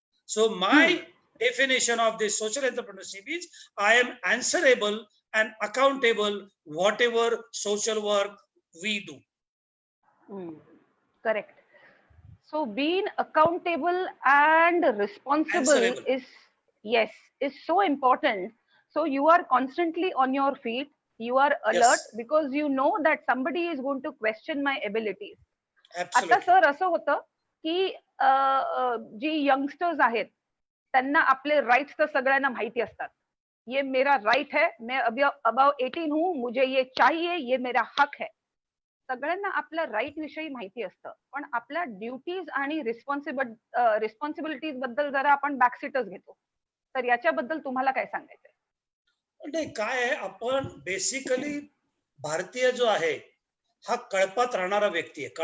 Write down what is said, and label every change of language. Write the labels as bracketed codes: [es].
[en] So my definition of this social entrepreneurship is, I am answerable and accountable whatever social work we do. Correct. So being accountable and responsible is so important. So you are constantly on your feet, you are alert, because you know that somebody is going to question my abilities. [mr] आता sir असं होतं की जी youngsters आहेत त्यांना आपले rights तर सगळ्यांना माहिती असतात. [hi] ये मेरा राइट है, मैं अभी अबाव 18 हूँ, मुझे ये चाहिए, ये मेरा हक है. [mr] सगळ्यांना आपल्या राइट विषयी माहिती असतं, पण आपल्या ड्युटीज आणि रिस्पॉन्सिबिलिटीज बद्दल जरा आपण बॅकसीटच घेतो. तर याच्याबद्दल तुम्हाला काय सांगायचंय? नाही, काय आहे, आपण बेसिकली भारतीय जो आहे हा कळपात राहणारा व्यक्ती आहे.